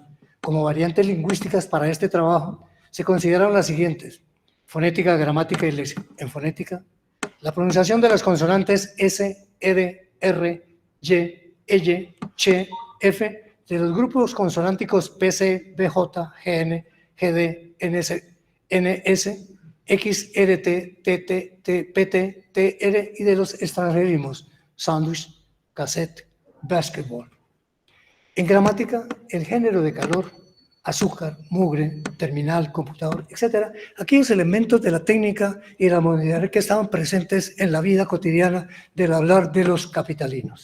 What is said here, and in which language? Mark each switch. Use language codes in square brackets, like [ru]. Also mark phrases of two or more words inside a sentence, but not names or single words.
[es] Como variantes lingüísticas para este trabajo se consideraron las siguientes: fonética, gramática y léxico. En fonética, la pronunciación de las consonantes S, R, R, Y, Ey, Ch, F, de los grupos consonánticos PC, BJ, GN, GD, NS, NS, X, RT, TT, PT, TR y de los extranjerismos, sándwich, cassette, basketball. En gramática, el género de calor, azúcar, mugre, terminal, computador, etc. Aquellos elementos de la técnica y la modernidad que estaban presentes en la vida cotidiana del hablar de los capitalinos.